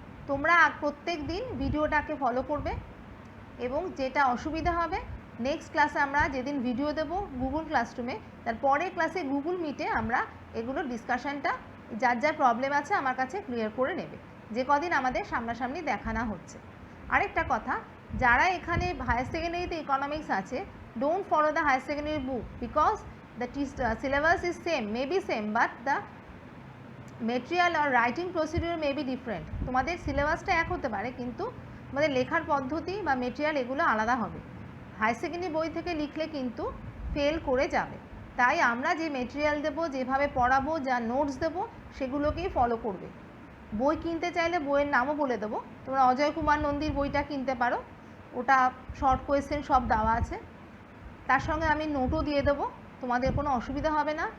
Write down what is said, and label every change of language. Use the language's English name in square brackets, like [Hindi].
[Bangla] তোমরা প্রত্যেক দিন ভিডিওটাকে ফলো করবে, এবং যেটা অসুবিধা হবে নেক্সট ক্লাসে আমরা যেদিন ভিডিও দেব গুগল ক্লাসরুমে, তার পরের ক্লাসে গুগল মিটে আমরা এগুলো ডিসকাশানটা যার যার প্রবলেম আছে আমার কাছে ক্লিয়ার করে নেবে, যে কদিন আমাদের সামনাসামনি দেখানো হচ্ছে। আরেকটা কথা, যারা এখানে হায়ার সেকেন্ডারিতে ইকোনমিক্স আছে, [English] don't follow the higher secondary book because the syllabus is same, may be same, but the material or writing procedure may be different. [Bangla] তোমাদের সিলেবাসটা এক হতে পারে, কিন্তু তোমাদের লেখার পদ্ধতি বা মেটেরিয়াল এগুলো আলাদা হবে। হায়ার সেকেন্ডারি বই থেকে লিখলে কিন্তু ফেল করে যাবে। তাই আমরা যে মেটেরিয়াল দেবো, যেভাবে পড়াবো, যা নোটস দেবো, সেগুলোকেই ফলো করবে। বই কিনতে চাইলে বইয়ের নামও বলে দেবো, তোমরা অজয় কুমার নন্দীর বইটা কিনতে পারো, ওটা শর্ট কোয়েশ্চেন সব দেওয়া আছে, তার সঙ্গে আমি নোটও দিয়ে দেবো, তোমাদের কোনো অসুবিধা হবে না।